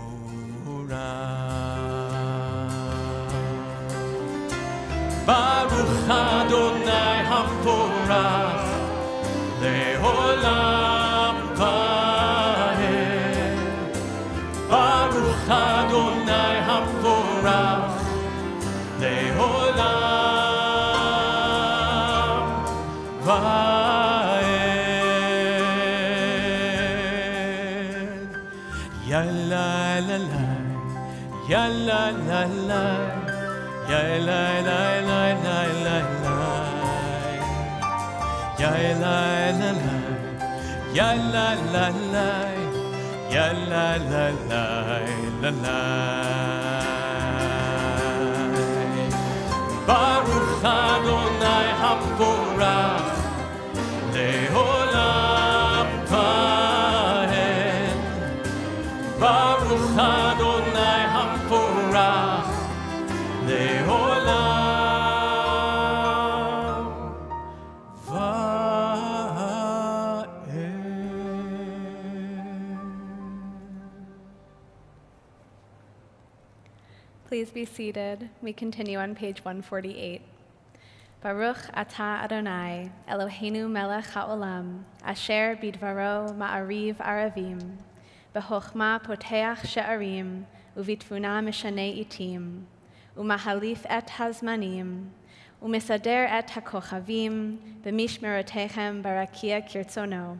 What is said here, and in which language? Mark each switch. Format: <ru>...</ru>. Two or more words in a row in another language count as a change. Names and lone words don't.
<he>ברוך אדני המבורך לעולם ועד. ברוך אדני המבורך לעולם ועד. Ya la la la, ya la la la, ya la la la la la la, ya la la la, ya la la la, ya la la la la la. ברוך אדני המבורך לעולם ועד. ברוך אדני המבורך לעולם ועד.</he> <en>Please be seated. We continue on page 148.</en> <he>ברוך אתה אדני אלהינו מלך העולם אשר בדברו מעריב ערבים בחכמה פותח שערים ובתבונה משנה עתים ומחליף את הזמנים ומסדר את הכוכבים במשמרותיהם ברקיע כרצונו.</he>